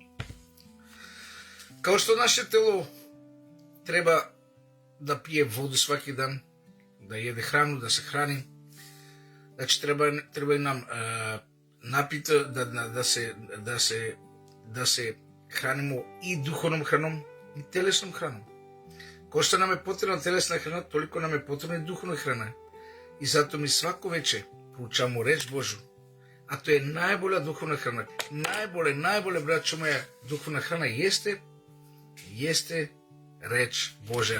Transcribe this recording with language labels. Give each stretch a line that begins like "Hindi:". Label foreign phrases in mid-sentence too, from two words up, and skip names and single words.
Serbian: Као што наше тело треба да пие воду сваки дан, да једе храну, да се храни, значи треба и нам напита да се хранимо и духовном храном и телесном храном. Кој што нам е потребна телесна храна, толико нам е потребна и духовна храна. И затоа ми свако вече проучамо реч Божју. А тоа е најбоља духовна храна. Најбоља, браќо моја, духовна храна јесте реч Божја.